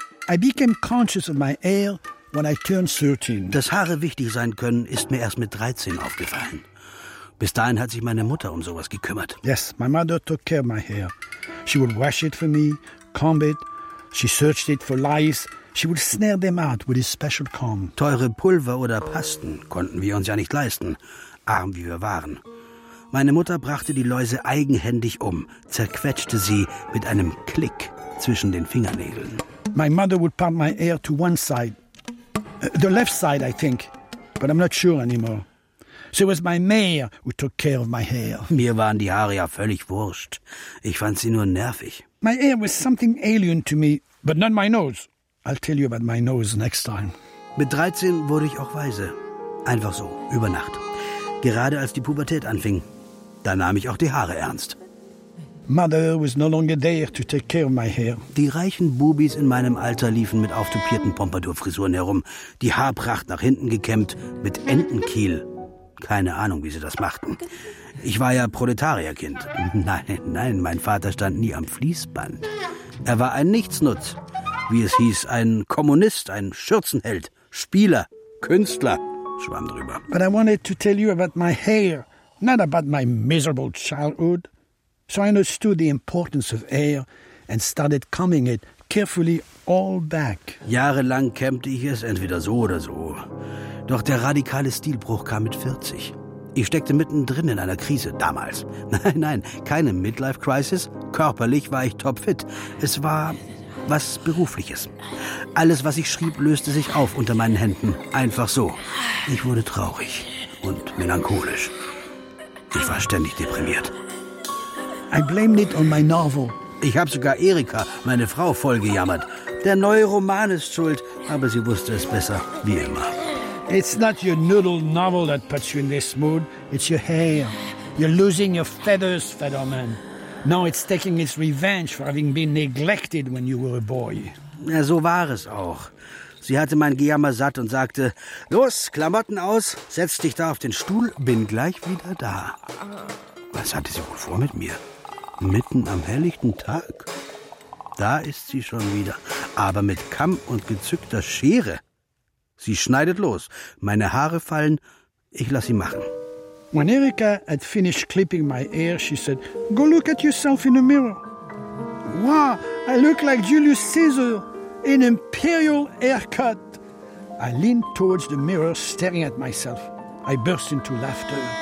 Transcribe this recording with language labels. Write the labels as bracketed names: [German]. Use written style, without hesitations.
[English] I became conscious of my hair when I turned 13. [German] Dass Haare wichtig sein können, ist mir erst mit 13 aufgefallen. Bis dahin hat sich meine Mutter um sowas gekümmert. [English] Yes, my mother took care of my hair. She would wash it for me, comb it. She searched it for lice. She would snare them out with a special comb. [German] Teure Pulver oder Pasten konnten wir uns ja nicht leisten, arm wie wir waren. Meine Mutter brachte die Läuse eigenhändig um, zerquetschte sie mit einem Klick zwischen den Fingernägeln. [English] My mother would part my hair to one side. The left side, I think. But I'm not sure anymore. So it was my mare who took care of my hair. [German] Mir waren die Haare ja völlig wurscht. Ich fand sie nur nervig. [English] My hair was something alien to me, but not my nose. I'll tell you about my nose next time. [German] Mit 13 wurde ich auch weise. Einfach so, über Nacht. Gerade als die Pubertät anfing, da nahm ich auch die Haare ernst. [English] Mother was no longer there to take care of my hair. [German] Die reichen Bubis in meinem Alter liefen mit auftopierten Pompadour-Frisuren herum, die Haarpracht nach hinten gekämmt, mit Entenkiel. Keine Ahnung, wie sie das machten. Ich war ja Proletarierkind. Nein, mein Vater stand nie am Fließband. Er war ein Nichtsnutz. Wie es hieß, ein Kommunist, ein Schürzenheld, Spieler, Künstler, schwamm drüber. [English] But I wanted to tell you about my hair, not about my miserable childhood. So I understood the importance of air and started combing it carefully all back. [German] Jahrelang kämmte ich es entweder so oder so. Doch der radikale Stilbruch kam mit 40. Ich steckte mittendrin in einer Krise, damals. Nein, nein, keine Midlife-Crisis. Körperlich war ich topfit. Es war was Berufliches. Alles, was ich schrieb, löste sich auf unter meinen Händen. Einfach so. Ich wurde traurig und melancholisch. Ich war ständig deprimiert. [English] I blamed it on my novel. [German] Ich habe sogar Erika, meine Frau, vollgejammert. Der neue Roman ist schuld, aber sie wusste es besser, wie immer. [English] It's not your noodle novel that puts you in this mood. It's your hair. You're losing your feathers, Federman. Now it's taking its revenge for having been neglected when you were a boy. [German] Ja, so war es auch. Sie hatte mein Gejammer satt und sagte, los, Klamotten aus, setz dich da auf den Stuhl, bin gleich wieder da. Was hatte sie wohl vor mit mir? Mitten am helllichten Tag? Da ist sie schon wieder, aber mit Kamm und gezückter Schere. Sie schneidet los. Meine Haare fallen. Ich lasse sie machen. [English] When Erika had finished clipping my hair, she said, go look at yourself in the mirror. Wow, I look like Julius Caesar in imperial haircut. I leaned towards the mirror, staring at myself. I burst into laughter.